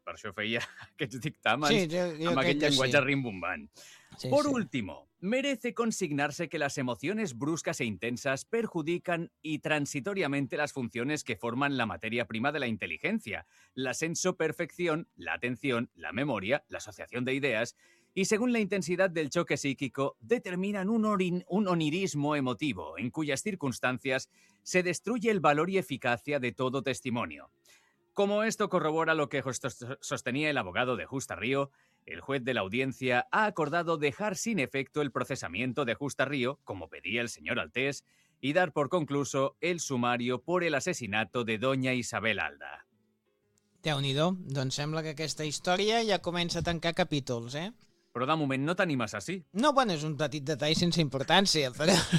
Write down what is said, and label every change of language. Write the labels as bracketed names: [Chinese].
[Catalan] Per això feia aquests dictàmens amb aquest llenguatge rimbombant. [Spanish] Por último, merece consignarse que las emociones bruscas e intensas perjudican y transitoriamente las funciones que forman la materia prima de la inteligencia, la sensoperfección, la atención, la memoria, la asociación de ideas, y según la intensidad del choque psíquico, determinan un onirismo emotivo, en cuyas circunstancias se destruye el valor y eficacia de todo testimonio. Como esto corrobora lo que sostenía el abogado de Justa Río, el juez de la audiencia ha acordado dejar sin efecto el procesamiento de Justa Río, como pedía el señor Altés, y dar por concluso el sumario por el asesinato de doña Isabel Alda. [Catalan] Déu-n'hi-do, doncs sembla que aquesta història ja comença a tancar capítols, eh? Però de moment no t'animes així. No, bueno, és un petit detall sense importància, però...